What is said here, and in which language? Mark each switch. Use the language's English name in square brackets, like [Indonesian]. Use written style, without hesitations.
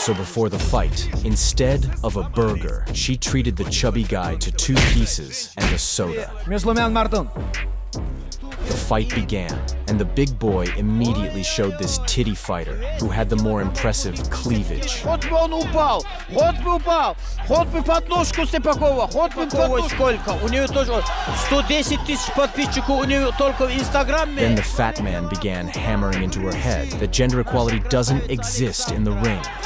[English] So before the fight, instead of a burger, she treated the chubby guy to 2 pieces and a soda. The fight began, and the big boy immediately showed this titty fighter, who had the more impressive cleavage. [Russian] Вот бы он упал, вот бы упал, вот бы подножку Степакова, вот бы сколько. У нее тоже 110 тысяч подписчиков, у нее только в Инстаграме. [English] Then the fat man began hammering into her head that gender equality doesn't exist in the ring.